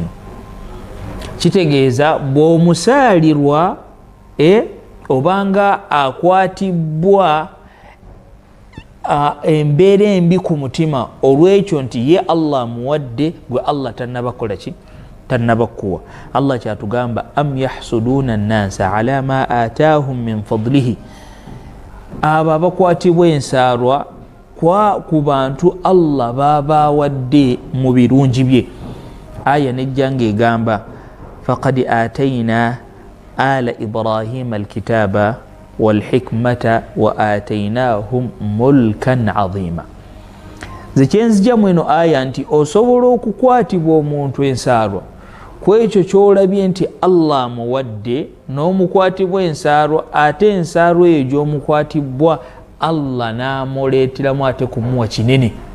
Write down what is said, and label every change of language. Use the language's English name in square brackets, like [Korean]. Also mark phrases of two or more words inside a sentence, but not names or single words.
[Ganda] Kitegeeza bw'omusaalirwa obanga akwatibwa embeera embi ku mutima olw'ekyo nti ye Allah muwadde gwe Allah tannabakola ki tannabakuwa. [Arabic] Allah kyatugamba أم يحسدون الناس على ما آتاهم من فضله, [Ganda] abo abakwatibwa ensaalwa ku bantu Allah babawadde mu birungi bye. Aya nejja ng'egamba [Arabic] فقد آتينا آل إبراهيم الكتاب والحكمة وآتيناهم ملكا عظيما. [Ganda] Zekyenzija mweno aya nti osobola okukwatibwa omuntu ensaalwa kwekyo kyolabye nti Allah muwadde n'omukwatibwa ensaalwa, ate ensaalwa eyo gy'omukwatibwa Allah n'amuleeteramu ate kumuwa kinene.